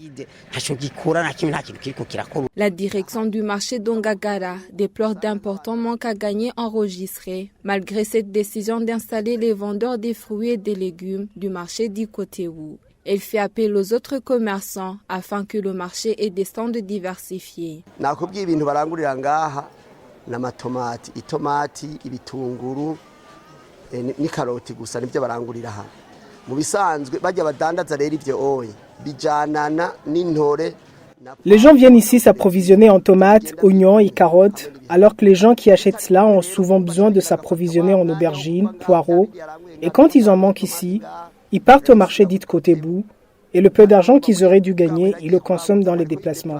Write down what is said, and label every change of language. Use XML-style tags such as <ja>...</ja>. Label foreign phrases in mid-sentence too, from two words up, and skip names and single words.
<fr>La direction du marché d'Ongagara déplore d'importants manques à gagner enregistrés, malgré cette décision d'installer les vendeurs des fruits et des légumes du marché dit Kotewu. Elle fait appel aux autres commerçants afin que le marché ait des stands diversifiés.</fr> <rn>Ni karoti gusa nibyo barangurira hano mu bisanzwe bajya badandaza rero ivyo oye bijanana n'intore.</rn> <fr>Les gens viennent ici s'approvisionner en tomates, oignons et carottes, alors que les gens qui achètent cela ont souvent besoin de s'approvisionner en aubergines, poireaux, et quand ils en manquent ici, ils partent au marché dit Kotewu, et le peu d'argent qu'ils auraient dû gagner, ils le consomment dans les déplacements.</fr>